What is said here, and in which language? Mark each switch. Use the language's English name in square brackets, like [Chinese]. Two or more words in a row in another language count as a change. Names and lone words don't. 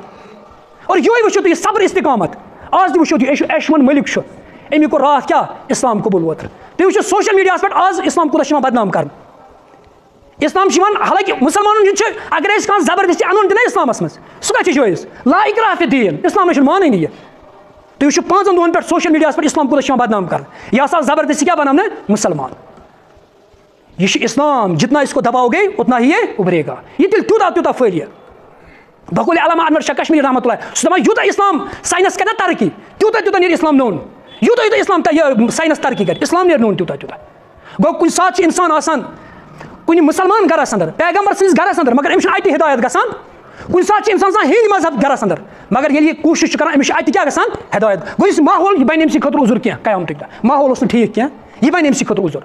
[Kashmiri] اور یِہوے وٕچھِو تُہۍ یہِ صبر استقامت آز تہِ وٕچھِو تُہۍ ایشون مٔلِک چھُ أمی کوٚر راتھ کیٛاہ اِسلام قبوٗل اوترٕ تُہۍ وٕچھِو سوشل میٖڈیاہس پٮ۪ٹھ آز اِسلام کوٗتاہ چھُ یِوان بدنام کرنہٕ. اِسلام چھُ یِوان حالانکہِ مُسلمانن ہُنٛد چھُ اگر أسۍ کانٛہہ زبردستی اَنُن تہِ نہ اِسلامس منٛز سُہ کَتہِ چھُ جٲیِز [Arabic] لا اِکراہ فی الدیٖن [Kashmiri] اِسلامس چھُنہٕ مانٲنی یہِ. تُہۍ وٕچھِو 5 دۄہن پٮ۪ٹھ سوشل میٖڈیاہس پٮ۪ٹھ اِسلام کوٗتاہ چھُ یِوان بدنام کرنہٕ یہِ ہسا زبردستی کیٛاہ بناونہٕ مُسلمان. یہِ چھُ اِسلام [Urdu] جتنا اِس کو دباؤ گے اتنا ہی یہ اُبرے گا [Kashmiri] یہِ تیٚلہِ تیوٗتاہ پھٔہلہِ. بقول علامہ انور شاہ کشمیٖری [Arabic] رحمتہ اللہ [Kashmiri] سُہ دپان یوٗتاہ اِسلام ساینس کرِ نا ترقی تیوٗتاہ نیرِ اِسلام نوٚن یوٗتاہ اِسلام یہِ ساینس ترقی کرِ اِسلام نیرِ نوٚن تیوٗتاہ گوٚو کُنہِ ساتہٕ چھُ اِنسان آسان کُنہِ مُسلمان گرس انٛدر پیغمبر سٕنٛدِس گرس انٛدر مگر أمِس چھُنہٕ اَتہِ ہدایت گژھان کُنہِ ساتہٕ چھُ اِنسان آسان ہِنٛدۍ مذہب گرس انٛدر مگر ییٚلہِ یہِ کوٗشِش چھُ کران أمِس چھُ اَتہِ کیٛاہ گژھان ہدایت گوٚو یُس ماحول یہِ بنہِ أمۍ سٕنٛدِ خٲطرٕ عُذر کینٛہہ قیامتٕکۍ دۄہ ماحول اوس نہٕ ٹھیٖک کینٛہہ یہِ بنہِ أمۍ سٕنٛدِ خٲطرٕ عُذر.